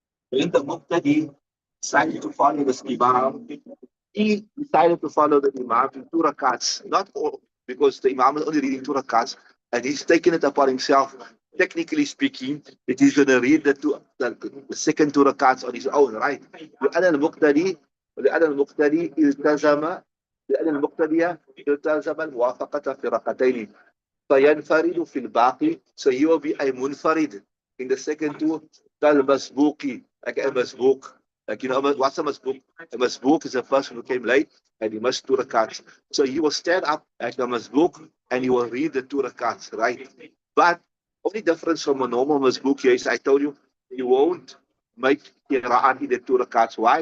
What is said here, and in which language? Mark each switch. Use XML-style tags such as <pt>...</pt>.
<en>When the Muqtadi decided to follow the Imam, he decided to follow the Imam in 2 rakats, not all, because the Imam is only reading 2 rakats, and he's taken it upon himself. Technically speaking, that he's going to read the second 2 rakats on his own, right?</en> <ar>لأن المقتدي التزم لأن المقتدي التزم الموافقة في ركعتين فينفرد في الباقي.</ar> <en>So he will be a munfarid in the second 2,</en> <ar>كالمسبوقي,</ar> <en>like a masbuq. Like, you know, what's a masbuq? A masbuq is a person who came late and he must 2 rakats. So he will stand up like a masbuq and he will read the 2 rakats, right? But only difference from a normal masbuq here is, I told you, you won't make qira'at in the 2 rakats. Why?</en>